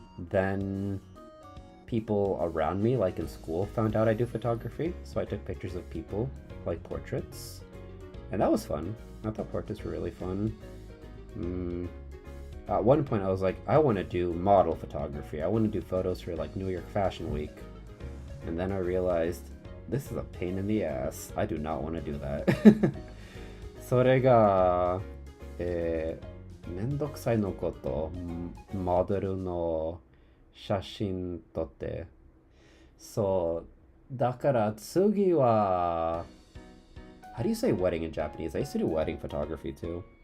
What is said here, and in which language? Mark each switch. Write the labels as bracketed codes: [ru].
[en] Then people around me, like in school, found out I do photography, so I took pictures of people, like portraits, and that was fun. I thought portraits were really fun. At one point I was like, I want to do model photography. I want to do photos for like New York Fashion Week. And then I realized, this is a pain in the ass. I do not want to do that. [ja] それが、めんどくさいのこと、モデルの写真撮って。そう、だから次は、 [en] how do you say wedding in Japanese? I used to do wedding photography too.